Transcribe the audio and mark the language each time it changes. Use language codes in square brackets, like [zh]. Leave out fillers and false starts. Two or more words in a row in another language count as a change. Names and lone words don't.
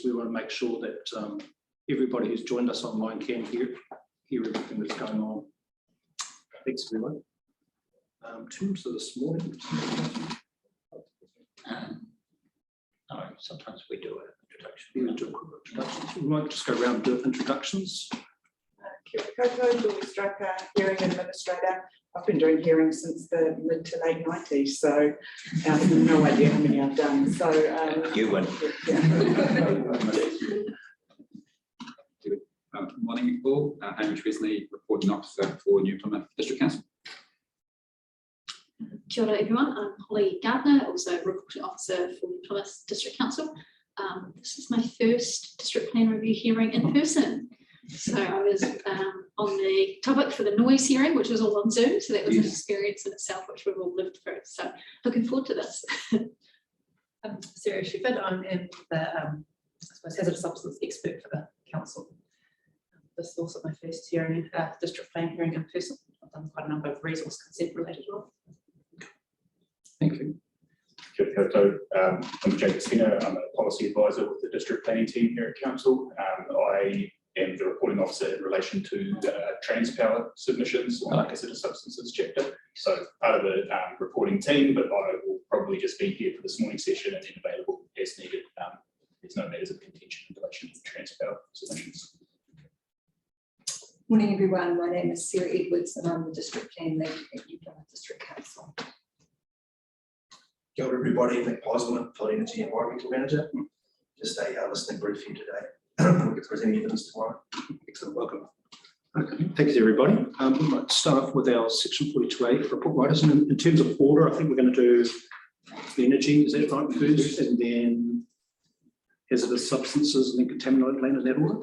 [en] We want to make sure that everybody who's joined us online can hear everything that's going on. Thanks, everyone. In terms of this morning, No, sometimes we do an introduction. we do a quick introduction. We might just go around and do introductions. [mi] Kia ora koutou, [en] Julie Striker, hearing administrator. I've been doing hearings since the mid to late 90s, so I have no idea how many I've done. So You win. Good morning, all. Hamish Wesley, reporting officer for New Plymouth District Council. [mi] Kia ora [en] everyone, I'm Holly Gardner, also reporting officer for New Plymouth District Council. This is my first district plan review hearing in person. So I was on the topic for the noise hearing, which was all on Zoom. So that was an experience in itself, which we've all lived through. So looking forward to this. Sarah Shepard, I'm the I suppose hazardous substance expert for the council. This is also my first hearing, district plan hearing in person. I've done quite a number of resource consent related work. Thank you. [mi] Kia ora koutou. [en] I'm Jake Skinner. I'm a policy advisor with the district planning team here at council. I am the reporting officer in relation to Transpower submissions on the hazardous substances chapter. So part of the reporting team, but I will probably just be here for this morning session and then available as needed. There's no matters of contention in relation to Transpower submissions. Morning everyone, my name is Sarah Edwards and I'm the District Plan Lead at New Plymouth District Council. [mi] Kia ora [en] everybody, Nick Posman, Field Energy Environmental Manager. Just a listening brief here today. We'll get through any evidence tomorrow. Excellent, welcome. Okay, thank you everybody. We might start off with our section 42A report writers. And in terms of order, I think we're going to do energy, is that right, first, and then hazardous substances and then contaminated land, in that order?